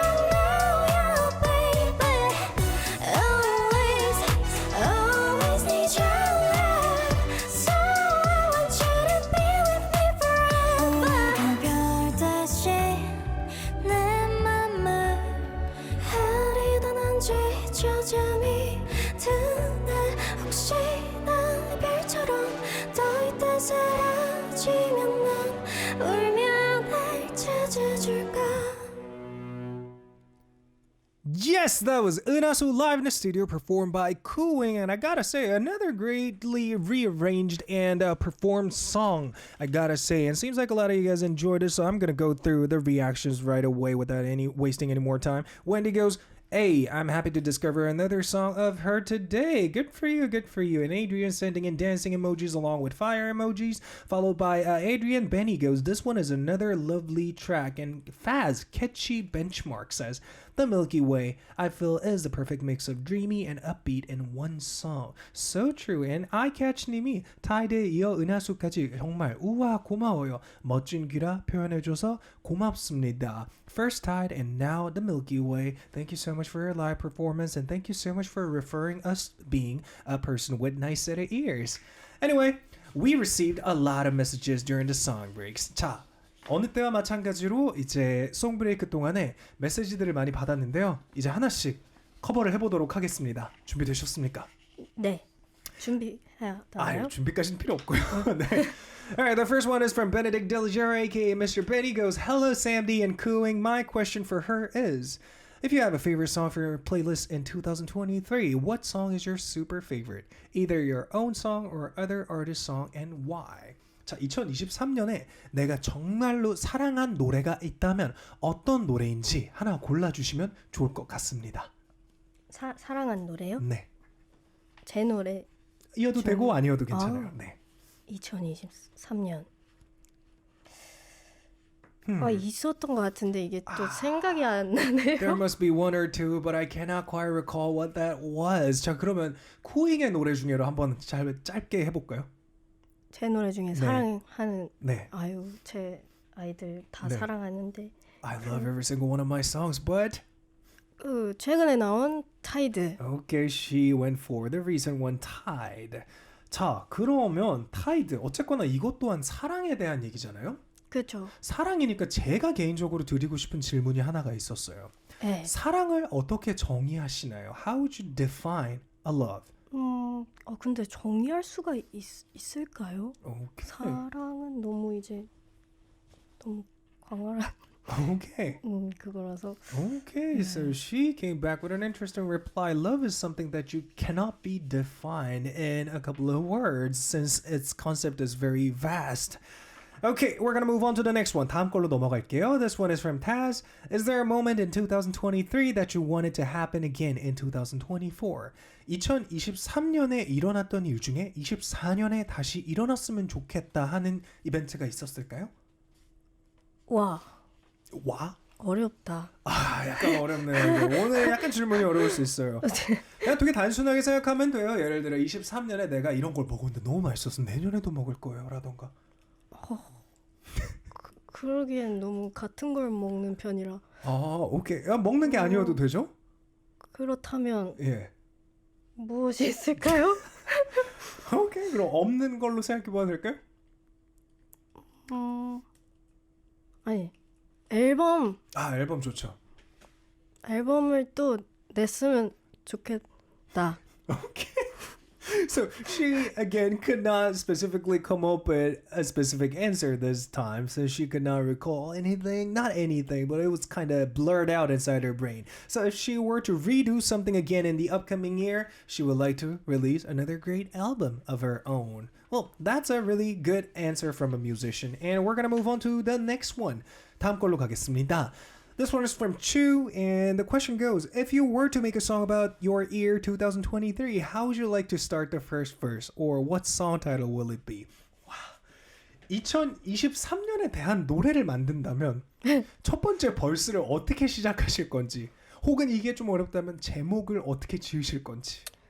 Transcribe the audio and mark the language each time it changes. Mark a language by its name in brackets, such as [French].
[English] know baby Always, always need your love So I want you to be with me forever [Korean] 별 대신 내 맘을 흐리던 언제 저잠이 드네 혹시나 별처럼 떠있다 사라지면 넌 울면 날 찾아줄까 [English] Yes, that was 은하수 live in the studio performed by Cooing, and I gotta say, another greatly rearranged and performed song, I gotta say. And it seems like a lot of you guys enjoyed it, so I'm gonna go through the reactions right away without wasting any more time. Wendy goes, Hey, I'm happy to discover another song of her today. Good for you, good for you. And Adrian sending in dancing emojis along with fire emojis, followed by Adrian Benny goes, this one is another lovely track. And Faz Catchy Benchmark says, The Milky Way, I feel, is the perfect mix of dreamy and upbeat in one song. So true. [Korean] And iCatch님이 타이드에 이어 은하수까지 정말 우와 고마워요. 멋진 귀라 표현해줘서 고맙습니다. [English] First Tide and now The Milky Way. Thank you so much for your live performance and thank you so much for referring us being a person with nice set of ears. Anyway, we received a lot of messages during the song breaks. [Korean] 자, 어느 때와 마찬가지로 이제 송 브레이크 동안에 메시지들을 많이 받았는데요. 이제 하나씩 커버를 해보도록 하겠습니다. 준비되셨습니까? 네. 준비해야 되나요? 준비까지는 필요 없고요. 네. [English] Alright, the first one is from Benedict Delgero, aka Mr. Benny goes, Hello Sam D and Cooing. My question for her is, if you have a favorite song for your playlist in 2023, what song is your super favorite? Either your own song or other artist song and why? [Korean] 자, 2023년에 내가 정말로 사랑한 노래가 있다면 어떤 노래인지 하나 골라주시면 좋을 것 같습니다. 사랑한 노래요? 네. 제 노래 이어도 되고 아니어도 괜찮아요. 네. 2023년 있었던 것 같은데 이게 또 생각이 안 나네요. [English] There must be one or two, but I cannot quite recall what that was. [Korean] 자, 그러면 쿠잉의 노래 중에로 한번 짧게 해볼까요? 제 노래 중에 사랑하는 네. 아유 제 아이들 다 네. 사랑하는데 [English] I love every single one of my songs, but [Korean] 최근에 나온 타이드. [English] Okay, she went for the recent one, Tide. [Korean] 자, 그러면 Tide 어쨌거나 이것 또한 사랑에 대한 얘기잖아요. 그렇죠. 사랑이니까 제가 개인적으로 드리고 싶은 질문이 하나가 있었어요. 네. 사랑을 어떻게 정의하시나요? [English] How would you define a love? [Korean] 근데 정의할 수가 있을까요? [English] Okay. [Korean] 사랑은 너무 이제 너무 광활한 [English] Okay. [Korean] 그거라서. [English] Okay, so she came back with an interesting reply. Love is something that you cannot be defined in a couple of words since its concept is very vast. Okay, we're gonna move on to the next one. [Korean] 다음 걸로 넘어갈게요. [English] This one is from Taz. Is there a moment in 2023 that you wanted to happen again in 2024? [Korean] 2023년에 일어났던 일 중에 24년에 다시 일어났으면 좋겠다 하는 이벤트가 있었을까요? 와. 와? 어렵다. 약간 어렵네요. 오늘 약간 질문이 어려울 수 있어요. 그냥 되게 단순하게 생각하면 돼요. 예를 들어 23년에 내가 이런 걸 먹었는데 너무 맛있어서 내년에도 먹을 거예요. 라던가. 그러기엔 너무 같은 걸 먹는 편이라. 오케이. 먹는 게 아니어도 되죠? 그렇다면 예. 무엇이 있을까요? 오케이. 그럼 없는 걸로 생각해봐도 될까요? 아니 앨범. 앨범 좋죠. 앨범을 또 냈으면 좋겠다. [English] Okay. So she again could not specifically come up with a specific answer this time, so she could not recall anything, not anything, but it was kind of blurred out inside her brain. So if she were to redo something again in the upcoming year, she would like to release another great album of her own. Well, that's a really good answer from a musician, and we're gonna move on to the next one. [Korean] 다음 걸로 가겠습니다. [English] This one is from Chu, and the question goes, if you were to make a song about your year 2023, how would you like to start the first verse? Or what song title will it be? [Korean] 와, 2023년에 대한 노래를 만든다면 첫 번째 벌스를 어떻게 시작하실 건지, 혹은 이게 좀 어렵다면 제목을 어떻게 지으실 건지.